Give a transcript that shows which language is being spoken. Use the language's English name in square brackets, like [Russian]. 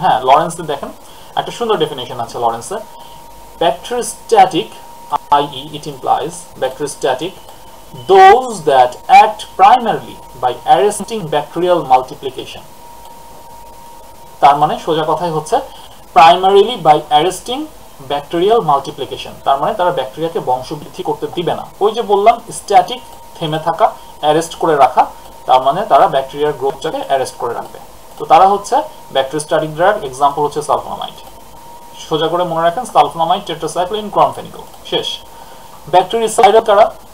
[Bangla] হ্যাঁ, লরেন্সে দেখেন একটা সুন্দর ডেফিনিশন আছে লরেন্সে। [English] Bacteriostatic, i.e. it implies bacteriostatic, those that act primarily by arresting bacterial multiplication. [Bangla] তার মানে সোজা কথাই হচ্ছে [English] primarily by arresting bacterial multiplication, [Bangla] তার মানে তারা ব্যাকটেরিয়াকে বংশবৃদ্ধি করতে দিবে না। ওই যে বললাম স্ট্যাটিক, থেমে থাকা, অ্যারেস্ট করে রাখা, তার মানে তারা ব্যাকটেরিয়ার গ্রোথটাকে অ্যারেস্ট করে রাখবে। তো তারা হচ্ছে ব্যাকটেরিওস্ট্যাটিক ড্রাগ। এক্সাম্পল হচ্ছে সালফোনামাইড। সোজা করে মনে রাখেন সালফোনামাইড, টেট্রাসাইক্লিন, ক্লরমফেনিকল, শেষ। ব্যাকটেরিসাইডাল কারা?